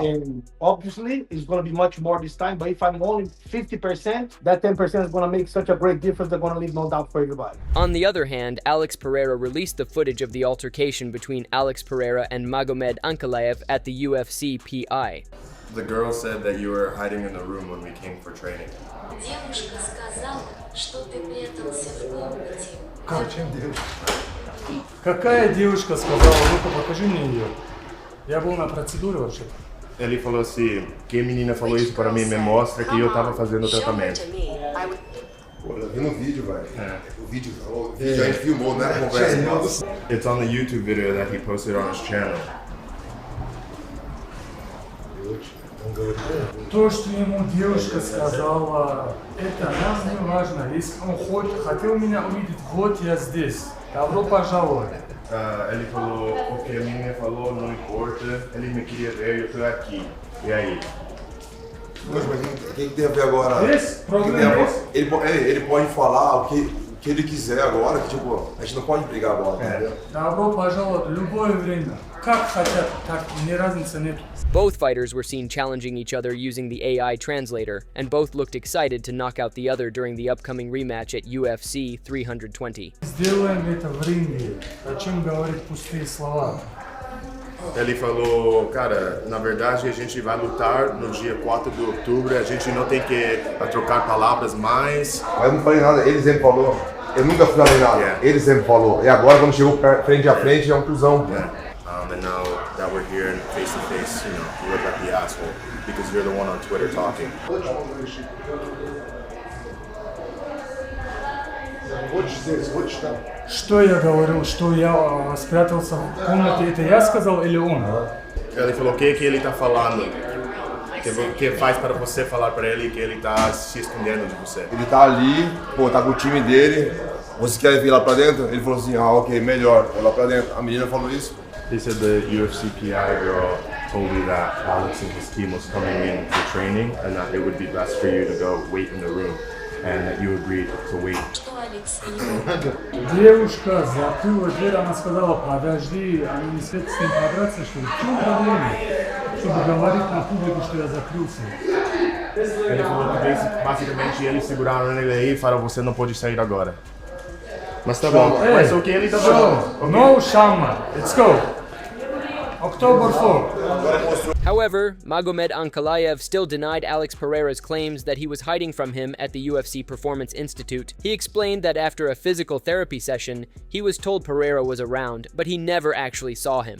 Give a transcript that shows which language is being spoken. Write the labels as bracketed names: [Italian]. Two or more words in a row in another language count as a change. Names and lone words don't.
[English] And obviously, it's going to be much more this time. But if I'm only 50%, that 10% is going to make such a great difference. They're going to leave no doubt for everybody. On the other hand, Alex Pereira released the footage of the altercation between Alex Pereira and Magomed Ankalaev at the UFC PI. The girl said that you were hiding in the room when we came for training. [Russian] Девушка сказала, что ты прятался в комнате. Чем девушка? Какая девушка сказала? Ну-ка, покажи мне ее. Я был на процедуре вообще-то. [Portuguese] Ele falou assim, que a menina falou isso para mim, me mostra que eu tava fazendo o tratamento. Pô, eu vi no vídeo, velho. O vídeo a gente filmou, né? Conversa. [English] It's on the YouTube video that he posted on his channel. [Russian] То, что ему девушка сказала, это нам не важно. Если он хотел меня увидеть, вот я здесь. Добро пожаловать. [Portuguese] Ele falou, o que a menina falou não importa, ele me queria ver, eu tô aqui. E aí? Mas o que tem a ver agora? Esse problema ele pode falar o que ele quiser agora, que tipo, a gente não pode brigar agora, entendeu? [Russian] Добро пожаловать в любое время. Как хотят, так ни разницы нет. [English] Both fighters were seen challenging each other using the AI translator, and both looked excited to knock out the other during the upcoming rematch at UFC 320. [Russian] Сделаем это в ринге. Зачем говорить пустые слова? [Portuguese] Ele falou, cara, na verdade a gente vai lutar no dia 4 de outubro, a gente não tem que trocar palavras mais. Eu não falei nada, ele sempre falou. Eu nunca falei nada, ele sempre falou. E agora quando chegou frente a frente é um cuzão. [English] And now that we're here face to face, you know, you look like the asshole because you're the one on Twitter talking. [Russian] Что я говорил, что я спрятался в комнате, это я сказал или он? [Portuguese] Ele falou o que ele tá falando, que faz para você falar para ele que ele tá se escondendo de você. Ele tá ali, pô, tá com o time dele. Você quer vir lá pra dentro? Ele falou assim, ok, melhor, vou lá pra dentro. A menina falou isso. [English] He said the UFCPI girl told you that Alex and his team was coming in for training and that it would be best for you to go wait in the room and that you agreed to wait. [Russian] Девушка закрыла дверь, она сказала, подожди, они не хотят с ним подраться, что ли? В чем проблема? Чтобы говорить на публику, что я закрылся. [Portuguese] Ele falou que basicamente eles seguraram ele aí e falaram, você não pode sair agora. Mas tá bom. Mas o que ele tá falando? [English] No Shama. Let's go. October 4. However, Magomed Ankalaev still denied Alex Pereira's claims that he was hiding from him at the UFC Performance Institute. He explained that after a physical therapy session, he was told Pereira was around, but he never actually saw him.